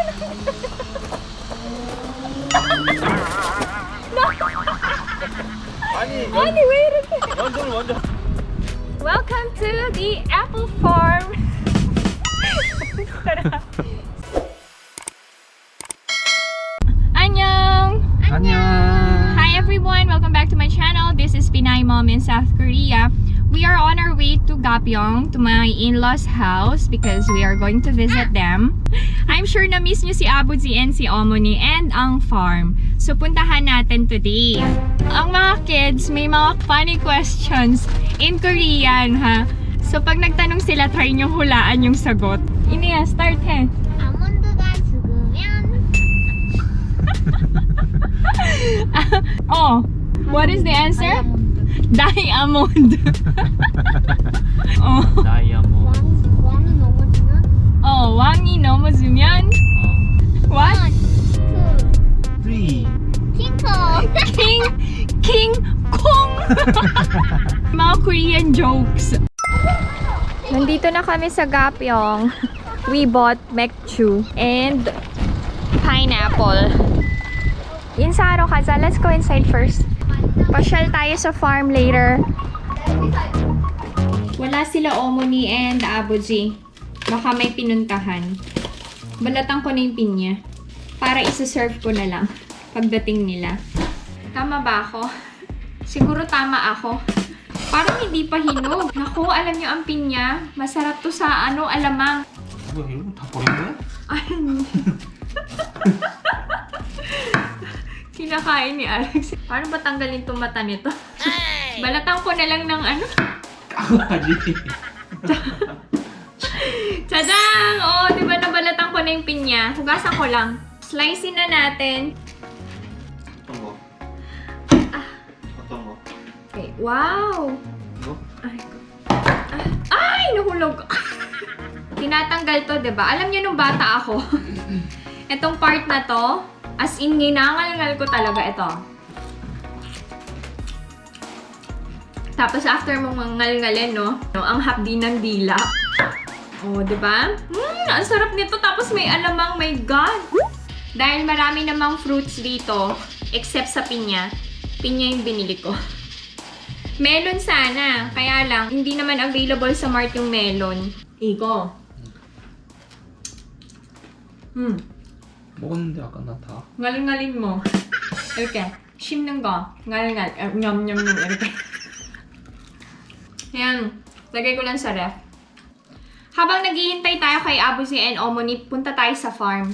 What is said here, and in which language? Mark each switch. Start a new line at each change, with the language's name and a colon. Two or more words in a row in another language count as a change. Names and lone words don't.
Korean: 아니 왜 이렇게? 완전.
English: Welcome to the apple farm.
Korean: 안녕.
English: Hi everyone, welcome back to my channel. This is Pinay Mom in South Korea. We are on our way to Gapyeong, to my in-laws house because we are going to visit them. I'm sure
Filipino: na miss nyo si Abuji and si Omoni and ang farm. So puntahan natin today. Ang mga kids, may mga
English: funny questions in Korean
Filipino: ha. So pag nagtanong sila, try nyo hulaan yung sagot. Iniya,
English: start he.
Korean: 아몬드가 죽으면
English: Oh, what is the answer? Diamond. Oh.
Korean: 다이아몬드. 왕이 넘어지면 Oh, 왕이 넘어지면 what?
English: 1, 2, 3.
Korean: 킹콩
Filipino: King Kong. Mga
English: Korean jokes.
Filipino: Nandito na kami sa Gapyeong.
English: We bought mekchu and pineapple.
Korean: 인사로 가자,
English: let's go inside first.
Filipino: Pasyal tayo sa farm later. Wala sila Omoni and Abuji. Baka may pinuntahan. Balatan ko na yung pinya. Para isa-serve ko na lang pagdating nila. Tama ba ako? Siguro tama ako. Parang hindi pa hinog. Naku, alam nyo ang pinya. Masarap to sa alamang.
Korean: 뭐야 이거 다 버린 거야?
Filipino: Kinakain ni Alex. Paano ba tanggalin itong mata nito? Balatan ko na lang ng
Korean: 까마지.
Filipino: Tadang! Oo, di ba nabalatan ko na yung pinya? Hugasan ko lang. Slicein na natin.
Korean: 어떤 거? 어떤 거?
English: Okay, wow!
Korean: 이거?
Filipino: Ay! Nahulog! Tinatanggal to, di ba? Alam niyo nung bata ako, itong part na to,
English: as in,
Filipino: ginangal-ngal ko talaga ito. Tapos after mong mangal-ngalin, no? Ang hapdi ng dila. Oh, di ba? Ang sarap nito. Tapos may alamang,
English: my God!
Filipino: Dahil marami namang fruits dito, except sa pinya. Pinya yung binili ko. Melon sana. Kaya lang, hindi naman available sa mart yung melon. Igo.
Korean: 먹었는데 아까 나 다.
Filipino: Ngalin-ngalin mo.
Korean: 이렇게. 씹는 거. ngal-ngal. Nyam-nyam-nyam. 이렇게.
Filipino: Yan. Lagay ko lang sa ref. Habang naghihintay tayo kay Abuji and Omoni, punta tayo sa farm.